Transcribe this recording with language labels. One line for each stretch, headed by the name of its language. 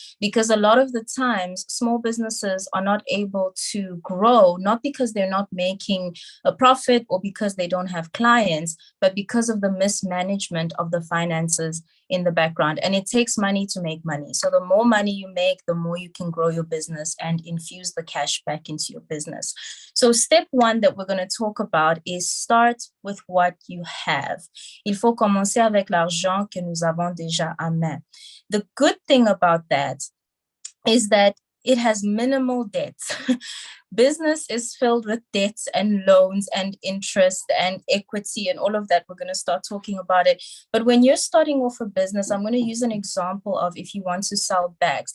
English: Because a lot of the times, small businesses are not able to grow, not because they're not making a profit or because they don't have clients, but because of the mismanagement of the finances in the background. And it takes money to make money. So the more money you make, the more you can grow your business and infuse the cash back into your business. So step 1 that we're going to talk about is start with what you have.
French: Il faut commencer avec l'argent que nous avons déjà à main.
English: The good thing about that is that it has minimal debt. Business is filled with debts and loans and interest and equity and all of that. We're going to start talking about it. But when you're starting off a business, I'm going to use an example of if you want to sell bags.